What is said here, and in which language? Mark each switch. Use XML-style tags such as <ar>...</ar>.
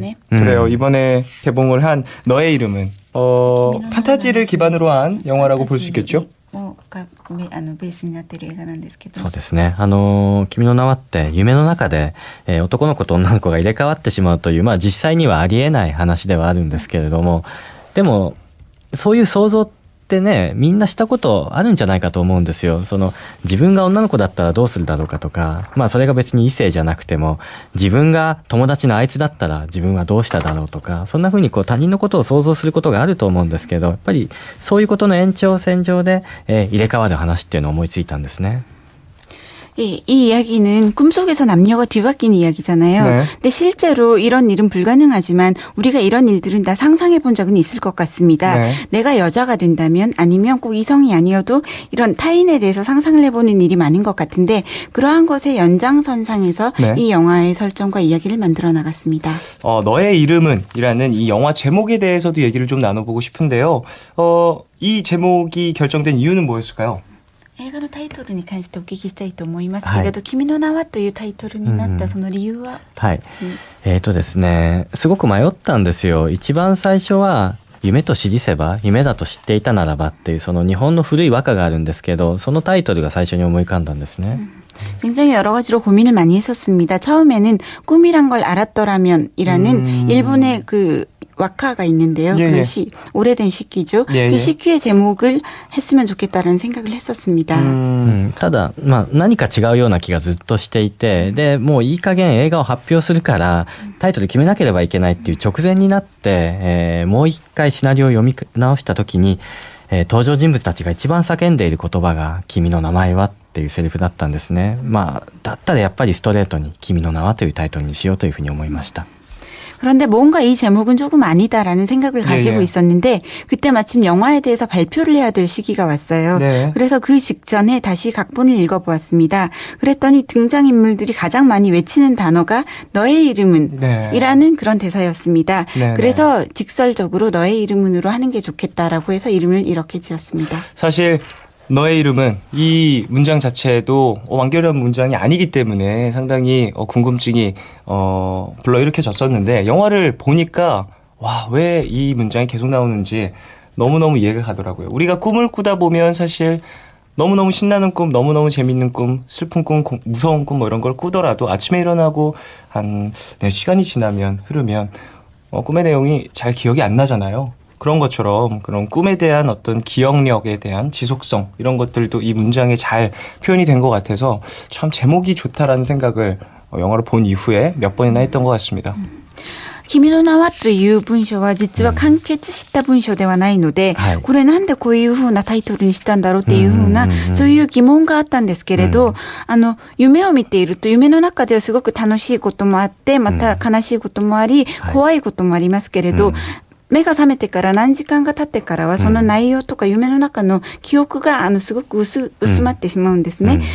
<ko>그래요. 이번에 개봉을 한 너의 이름은 판타지를 기반으로 한 영화라고 볼 수 있겠죠?</ko> <ja>ベースになっている映画なんですけど。そうですね。君の名はって夢の中で、男の子と女の子が入れ替わってしまうという、実際にはありえない話ではあるんですけれども、でもそういう想像っってね、みんなしたことあるんじゃないかと思うんですよ。その自分が女の子だったらどうするだろうかとか、まあそれが別に異性じゃなくても、自分が友達のあいつだったら自分はどうしただろうとか、そんな風にこう他人のことを想像することがあると思うんですけど、やっぱりそういうことの延長線上で、入れ替わる話っていうのを思いついたんですね。</ja> <ko>이 이야기는 꿈속에서 남녀가 뒤바뀌는 이야기잖아요. 네. 근데 실제로 이런 일은 불가능하지만 우리가 이런 일들은 다 상상해 본 적은 있을 것 같습니다. 네. 내가 여자가 된다면 아니면 꼭 이성이 아니어도 이런 타인에 대해서 상상을 해보는 일이 많은 것 같은데 그러한 것의 연장선상에서 네. 이 영화의 설정과 이야기를 만들어 나갔습니다. 너의 이름은 이라는 이 영화 제목에 대해서도 얘기를 좀 나눠보고 싶은데요. 이 제목이 결정된 이유는 뭐였을까요?</ko> <ja>映画のタイトルに関してお聞きしたいと思いますけれど、君の名はというタイトルになったその理由は、はい。ですね、すごく迷ったんですよ。一番最初は、夢と知りせば、夢だと知っていたならばっていうその日本の古い和歌があるんですけど、そのタイトルが最初に思い浮かんだんですね。</ja> <ko>굉장히 여러 가지로 고민을 많이 했었습니다. 처음에는 꿈이란 걸 알았더라면이라는 일본의 그 와카가 있는데요. 예, 그 예. 오래된 시키죠. 예, 그 예. 시키의 제목을 했으면 좋겠다는 생각을 했었습니다.</ko> <ja>ただ、まあ、何か違うような気がずっとしていて、でもういい加減映画を発表するからタイトル決めなければいけないっていう直前になって、もう一回シナリオを読み直した時に、登場人物たちが一番叫んでいる言葉が「君の名前は」っていうセリフだったんですね。まあだったらやっぱりストレートに「君の名は」というタイトルにしようというふうに思いました。</ja> <ko>그런데 뭔가 이 제목은 조금 아니다라는 생각을 가지고 예. 있었는데 그때 마침 영화에 대해서 발표를 해야 될 시기가 왔어요. 네. 그래서 그 직전에 다시 각본을 읽어보았습니다. 그랬더니 등장인물들이 가장 많이 외치는 단어가 너의 이름은 네. 이라는 그런 대사였습니다. 네, 그래서 직설적으로 너의 이름은으로 하는 게 좋겠다라고 해서 이름을 이렇게 지었습니다. 사실 너의 이름은 이 문장 자체도 완결한 문장이 아니기 때문에 상당히 궁금증이 불러일으켜졌었는데 영화를 보니까 와, 왜 이 문장이 계속 나오는지 너무너무 이해가 가더라고요. 우리가 꿈을 꾸다 보면 사실 너무너무 신나는 꿈, 너무너무 재밌는 꿈, 슬픈 꿈, 무서운 꿈 뭐 이런 걸 꾸더라도 아침에 일어나고 한 시간이 지나면 흐르면 꿈의 내용이 잘 기억이 안 나잖아요. 그런 것처럼 그런 꿈에 대한 어떤 기억력에 대한 지속성 이런 것들도 이 문장에 잘 표현이 된 것 같아서 참 제목이 좋다라는 생각을 영화를 본 이후에 몇 번이나 했던 것 같습니다.</ko> <ja>君の名はという文章は実は完結した文章ではないので、これなんでこういう風なタイトルにしたんだろうっていう風な、そういう疑問があったんですけれど、夢を見ていると夢の中ではすごく楽しいこともあって、また悲しいこともあり、怖いこともありますけれど、目が覚めてから何時間が経ってからはその内容とか夢の中の記憶がすごく薄まってしまうんですね。</ja>